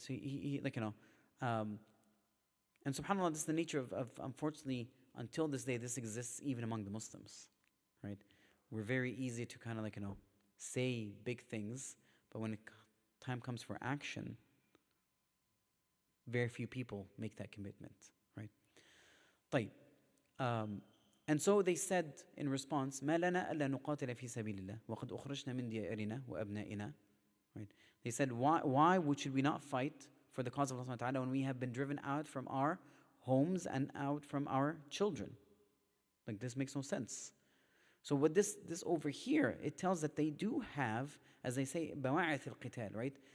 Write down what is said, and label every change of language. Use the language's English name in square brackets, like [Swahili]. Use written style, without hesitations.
[English] So and subhanAllah, this is the nature of unfortunately, until this day, this exists even among the Muslims, right? We're very easy to kind of say big things, but when time comes for action, very few people make that commitment, right? [Arabic] طيب. [English] And so they said in response, [Arabic] ما لنا ألا نقاتل في سبيل الله وقد أخرجنا من ديارنا وأبنائنا. [English] Right? They said, why should we not fight for the cause of Allah subhanahu wa ta'ala when we have been driven out from our homes and out from our children? This makes no sense. So what this over here, it tells that they do have, as they say, [Arabic] بواعث القتال, [English] right?